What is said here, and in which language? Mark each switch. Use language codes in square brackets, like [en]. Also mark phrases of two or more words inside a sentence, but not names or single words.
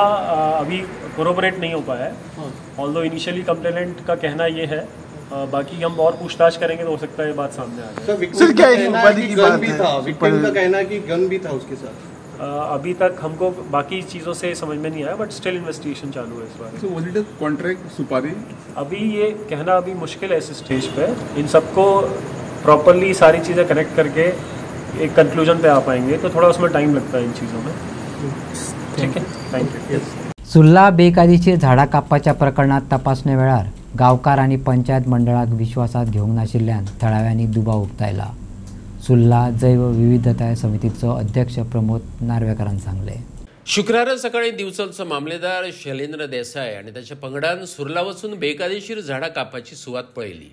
[hi] अभी कोरोबरेट नहीं हो पाया है. [en] although initially complainant [hi] का कहना ये है, बाकी हम और पूछताछ करेंगे तो हो सकता है ये बात सामने आ जाए. सर क्या गन भी था? विक्टिम का कहना है कि गन भी था उसके साथ. अभी तक हमको बाकी चीज़ों से समझ में नहीं आया, [en] but still investigation [hi] चालू है इस बार. [en] So was it a contract सुपारी? [hi] अभी ये कहना अभी मुश्किल है इस स्टेज पे. इन सबको प्रॉपरली सारी चीज़ें कनेक्ट करके एक कंक्लूजन पे आ पाएंगे तो थोड़ा उसमें टाइम लगता है इन चीज़ों में. ठीक है, थँक्यू. [kok] सुर्ला बेकायदेशीर झाडां कापपाच्या प्रकरणात तपासणे वेळार गांवकार आनी पंचायत मंडळाक विश्वासात घेवंक नाशिल्ल्यान थळाव्यांनी दुबाव उक्तायला. सुर्ला जैव विविधताय समितीचो अध्यक्ष प्रमोद नार्वेकारान सांगले. शुक्रारा सकाळी दिवचलचो मामलेदार शैलेंद्र देसाय आनी ताच्या पंगडान सुर्ला वचून बेकायदेशीर झाडां कापपाची सुवात पळयली.